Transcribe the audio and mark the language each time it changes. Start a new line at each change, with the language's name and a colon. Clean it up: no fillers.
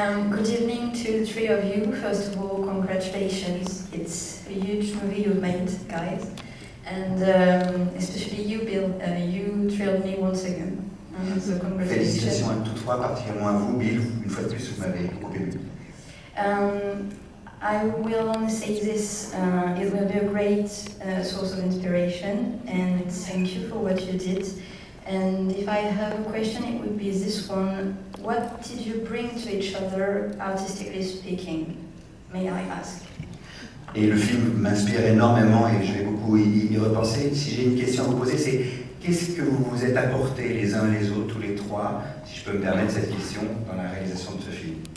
English: good evening to the three of you. First of all, congratulations. It's a huge movie you've made, guys. And especially you, Bill, you thrilled me once again. So congratulations.
French: Félicitations à tous trois, particulièrement à vous, Bill. Une fois de plus, vous m'avez beaucoup ému.
English: I will only say this, it will be a great source of inspiration, and thank you for what you did. And if I have a question, it would be this one. What did you bring to each other, artistically speaking? May I ask?
French: Et le film m'inspire énormément et je vais beaucoup y repenser. Si j'ai une question à vous poser, c'est qu'est-ce que vous vous êtes apporté les uns les autres, tous les trois, si je peux me permettre cette question, dans la réalisation de ce film?